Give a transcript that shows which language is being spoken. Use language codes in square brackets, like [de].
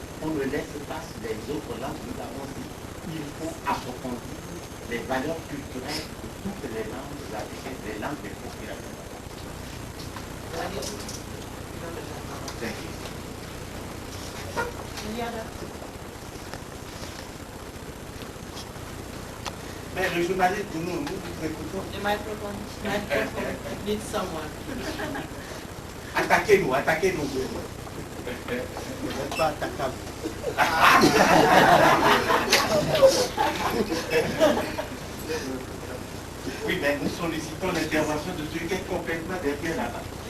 [fr] On ne laisse pas les autres langues, nous avons dit, il faut approfondir les valeurs culturelles de toutes les langues africaines, les langues des populations. Mais le journaliste, nous écoutons. [en] The microphone needs someone. [fr] Attaquez-nous. Vous n'êtes pas attaquable. Oui, mais nous sollicitons l'intervention de celui qui est complètement derrière là-bas.